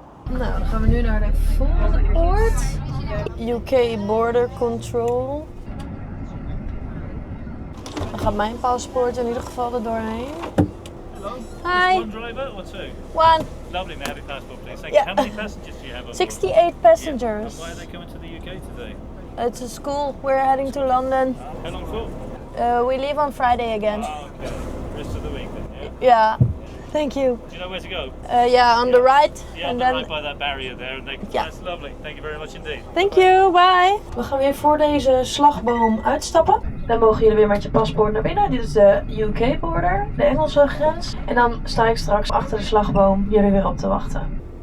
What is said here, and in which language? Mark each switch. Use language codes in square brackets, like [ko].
[nl] Nou, dan gaan we nu naar de volgende poort. UK Border Control. Dan gaat mijn paspoort in ieder geval er doorheen. [en] Hi. One driver or two? One. Lovely, may I have your passport, please? Thank Yeah. you. How many passengers do you have on board? 68 passengers. And why are they coming to the UK today? It's a school. We're heading to London. How long for? We leave on Friday again. Oh, okay. Rest of the week then, yeah? Yeah. Thank you. Do you know where to go? Yeah, on the right. Yeah, and right by that barrier there. And they can... Yeah. That's lovely. Thank you very much indeed. Thank you, bye. [nl] We gaan weer voor deze slagboom uitstappen. Dan mogen jullie weer met je paspoort naar binnen. Dit is de UK border, de Engelse grens. En dan sta ik straks achter de slagboom jullie weer op te wachten.